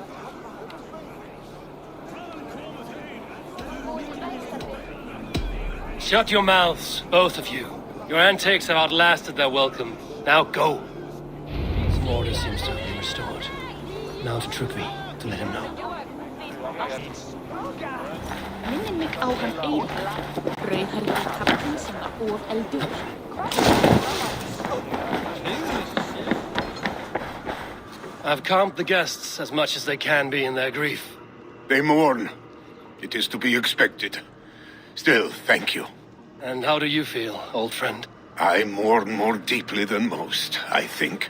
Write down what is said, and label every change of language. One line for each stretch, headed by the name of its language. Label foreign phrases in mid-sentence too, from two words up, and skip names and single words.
English: Shut your mouths, both of you. Your antics have outlasted their welcome. Now go. Some order seems to have been restored. Now to Trugvi, to let him know.
Icelandic: Minnir mig á hann Eirík, rauðhærður kappinn sem var eldur.
English: I've calmed the guests as much as they can be in their grief. They mourn. It is to be expected. Still, thank you. And how do you feel, old friend? I mourn more deeply than most, I think.